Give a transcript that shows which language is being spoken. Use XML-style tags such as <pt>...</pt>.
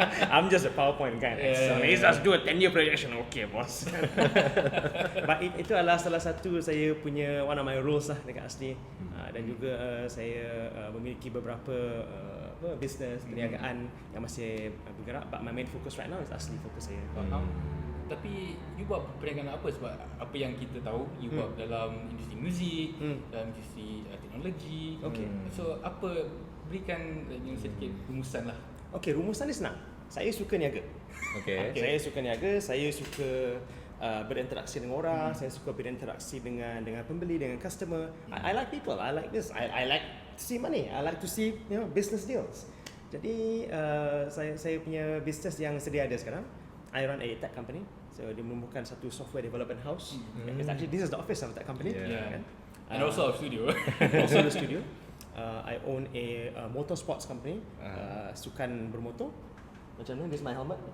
<en>I'm just a PowerPoint guy. Excel. Let's just do a 10-year projection. Okay, boss.</en> <ms>But itu adalah salah satu saya punya</ms> <en>one of my roles</en> <ms>lah dekat Asli. Dan juga saya memiliki beberapa business perniagaan yang masih bergerak.</ms> <en>But my main focus right now is Asli focus saya.</en> <ms>Tapi you buat perniagaan apa? Sebab apa yang kita tahu you buat dalam industri muzik, dalam industri teknologi.</ms> <en>Okay.</en> <ms>So apa, berikan sedikit rumusan lah. Okay, rumusan ni senang. Saya suka niaga.</ms> <en>Okay.</en> <ms>Saya suka niaga, saya suka berinteraksi dengan orang, saya suka berinteraksi dengan pembeli, dengan customer.</ms> <en>I like people. I like this. I like to see money. I like to see business deals.</en> <ms>Jadi saya punya business yang sedia ada sekarang.</ms> <en>I run a tech company.</en> <ms>So dia merupakan satu software development house.</ms> <en>It's actually, this is the office of that company. Yeah.</en> <ms>Kan?</ms> <en>And also our studio. Also the studio. I own a motorsports company.</en> <ms>Sukan bermotor.</ms> <en>Macam ni, this is my helmet.</en>